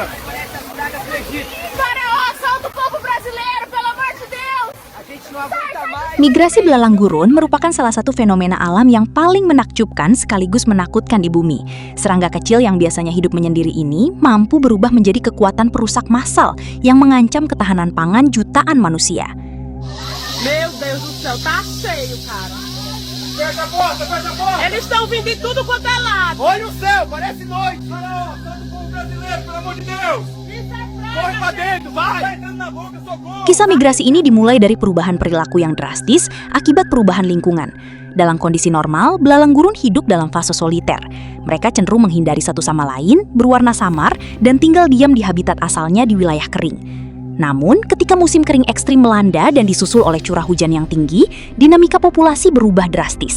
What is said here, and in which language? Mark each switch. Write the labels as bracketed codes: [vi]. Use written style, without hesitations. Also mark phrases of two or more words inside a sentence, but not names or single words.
[pt] Para o assalto do povo brasileiro, pelo amor de Deus! A gente não aguenta mais. [id] Migrasi belalang gurun merupakan salah satu fenomena alam yang paling menakjubkan sekaligus menakutkan di bumi. Serangga kecil yang biasanya hidup menyendiri ini mampu berubah menjadi kekuatan perusak massal yang mengancam ketahanan pangan jutaan manusia. [pt] Meu Deus do céu, tá cheio, cara. Fecha a porta, fecha a porta. Eles estão vindo de tudo quanto é lado. Olha o céu, parece noite. Faraó, sai do povo brasileiro, pelo amor de Deus. Isso é Corre pra praga, dentro, vai. Tá entrando na boca, socorro. [id] Kisah migrasi ini dimulai dari perubahan perilaku yang drastis akibat perubahan lingkungan. Dalam kondisi normal, belalang gurun hidup dalam fase soliter. Mereka cenderung menghindari satu sama lain, berwarna samar, dan tinggal diam di habitat asalnya di wilayah kering. Namun, ketika musim kering ekstrim melanda dan disusul oleh curah hujan yang tinggi, dinamika populasi berubah drastis.